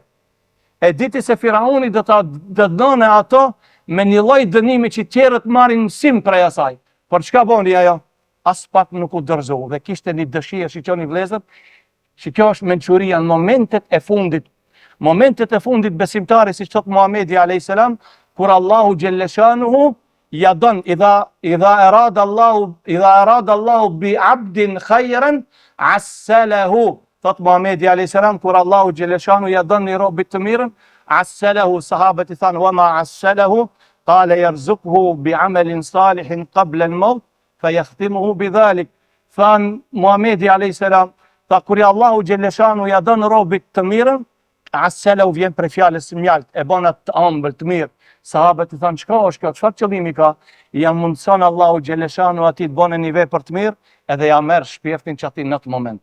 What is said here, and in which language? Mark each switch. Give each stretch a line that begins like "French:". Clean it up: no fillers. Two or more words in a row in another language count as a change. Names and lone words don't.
Albanian: E diti se Firauni do t'a dënone ato me një lloj dënimi që tjerët marrin mësim prej asaj. Por çka boni ajo? As pak nuk u dorëzoi dhe kishte një dëshirë, shiqoni vëllezër, që kjo është mençuria në momentet e fundit. Momentet e fundit besimtari, si thot Muhamedi a.s. kur Allahu Gjelleshanuhu ja don,
Arabic: إذا أراد الله بعبد خيرا عسله.
Albanian: Thot Muhamedi a.s. kur Allahu Gjelleshanuhu ja don një robit të mirën, assalahu, sahabët i thanë,
Arabic: وما عسله قال يرزقه بعمل صالح قبل الموت فيختمه بذلك.
Albanian: Than Muhamedi a.s. tha kur Allahu Gjelleshanuhu ja don robit të mirën, assalahu vjen për fjalës mjalt, e bon atë të ëmbël të mirë, Sahabët i thanë, çka është kjo, çfarë qëllimi ka? Ja mundson Allahu xhaleshanu atij të bënë një vepër të mirë, edhe ja merr shpirtin që aty në atë moment.